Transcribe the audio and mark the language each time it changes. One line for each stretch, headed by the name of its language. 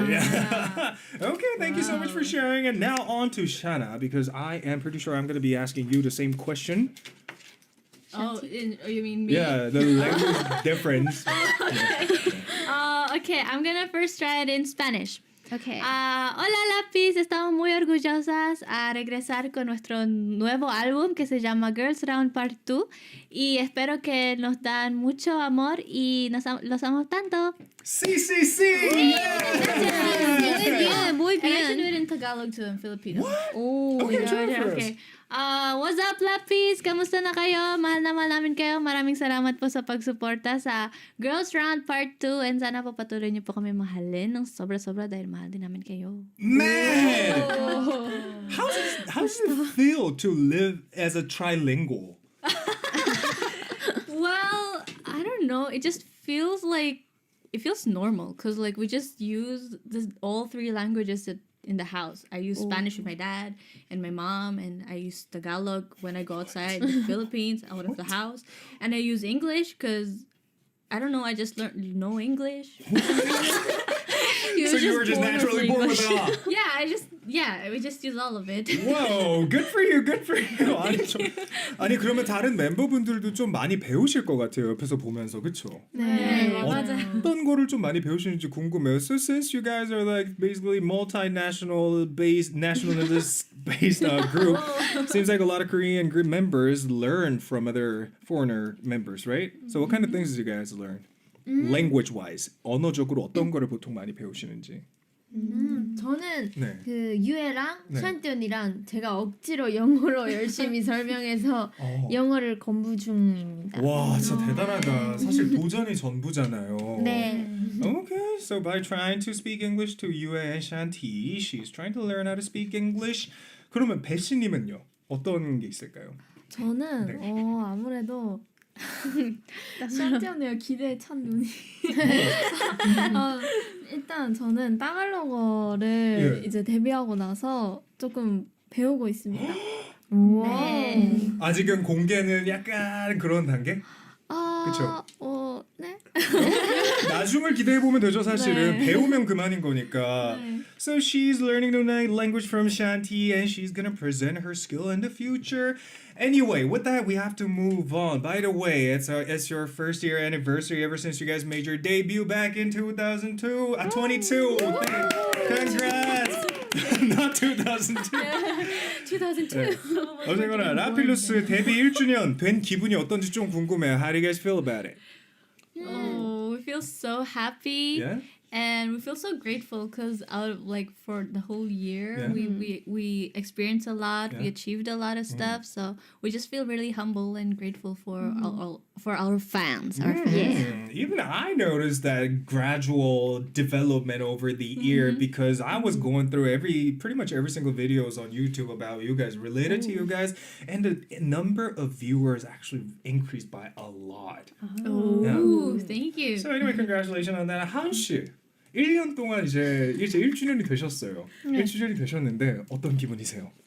English: Right? Yeah. Okay, thank you so much for sharing. And now on to Shana, because I am pretty sure I'm going to be asking you the same question. Oh, you mean me? Yeah, the language difference. Okay, I'm gonna first try it in Spanish. Okay.
Spanish: Hola Lápiz, estamos muy orgullosas a regresar con nuestro nuevo álbum que se llama Girls Round Part 2 y espero que nos dan mucho amor y los amo tanto. Sí, sí, sí! Muy bien, muy
English: And I should do
Spanish: bien.
English: it in Tagalog too, in Filipino. Oh, Okay, yeah, try it yeah, for us. okay. What's up, Lapis?
Filipino: Kamusta na kayo? Mahal na mahal namin kayo. Maraming salamat po sa pagsuporta sa Girls Round Part 2 and sana po patuloy niyo po kami mahalin ng sobra-sobra dahil mahal din namin kayo.
English: Man! How does it feel to live as a trilingual? Well, I don't know. It just feels like it feels normal because like we just use all three languages in the house. I use Spanish with my dad and my mom, and I use Tagalog when I go outside the Philippines out of the house, and I use English because I don't know. I just know English. So you were just naturally born with it all. We just use all of it. Whoa, good for you, good for you.
Korean: 아니 그러면 다른 멤버분들도 좀 많이 배우실 것 같아요. 옆에서 보면서 그렇죠? 네. 어떤 거를 좀 많이 배우시는지 궁금해요.
English: So since you guys are like basically nationalist based group, seems like a lot of Korean group members learn from other foreigner members, right? So what kind of things did you guys learn? Language wise,
Korean: 언어적으로 어떤 거를 보통 많이 배우시는지. 저는 네. 그 유애랑 네. 샨티 언니랑 제가 억지로 영어로 열심히 설명해서 영어를 공부 중입니다. 와, 진짜 대단하다. 사실 도전이 전부잖아요. 네.
English: Okay, so by trying to speak English to Yue and Shanti, she's trying to learn how to speak English.
Korean: 그러면 배씨님은요? 어떤 게 있을까요? 저는 네. 아무래도 샨티 언니가 기대에 찬 눈이 일단 저는 따갈로거를 예. 이제 데뷔하고 나서 조금 배우고 있습니다. 네. 아직은 공개는 약간 그런 단계? 그쵸? 네. 나중을 기대해 보면 되죠, 사실은. 네. 배우면 그만인 거니까. 네.
English: So she's learning the language from Shanti and she's gonna present her skill in the future. Anyway, with that, we have to move on. By the way, it's your first year anniversary ever since you guys made your debut back in 2022. 22. Congrats. Not 2002. 2002.
Korean: 어쨌거나 라필루스 데뷔 1주년 된 기분이 어떤지 좀 궁금해요.
English: How do you guys feel about it? Oh, we feel so happy. Yeah? And we feel so grateful because for the whole year Yeah. we experienced a lot, we Yeah. achieved a lot of stuff. So we just feel really humble and grateful for our fans. Our fans. Even I noticed that gradual development over the year because I was going through pretty much every single videos on YouTube about you guys, related to you guys, and the number of viewers actually increased by a lot. Ooh, thank you. So anyway, congratulations on that.
Korean: 하은 씨, 1년 동안 이제 1주년이 되셨어요. 1주년이 되셨는데 어떤 기분이세요?